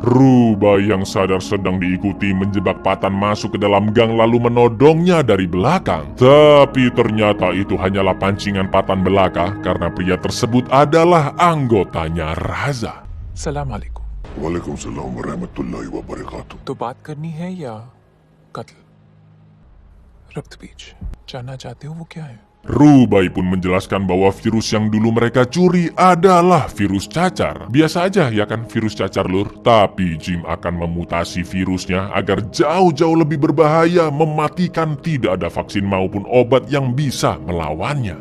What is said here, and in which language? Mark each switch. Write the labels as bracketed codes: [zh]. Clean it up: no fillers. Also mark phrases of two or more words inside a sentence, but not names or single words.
[id] Rubai yang sadar sedang diikuti menjebak Patan masuk ke dalam gang lalu menodongnya dari belakang. Tapi ternyata itu hanyalah pancingan Patan belaka karena pria tersebut adalah anggotanya Raza. [ar] سلام عليكم. وعليكم السلام ورحمة الله وبركاته. [hi] तो बात करनी है या कत्ल? रक्त बीज जानना चाहते हो वो क्या है? [id] Rubai pun menjelaskan bahwa virus yang dulu mereka curi adalah virus cacar. Biasa aja ya kan virus cacar, Lur. Tapi Jim akan memutasi virusnya agar jauh-jauh lebih berbahaya, mematikan, tidak ada vaksin maupun obat yang bisa melawannya.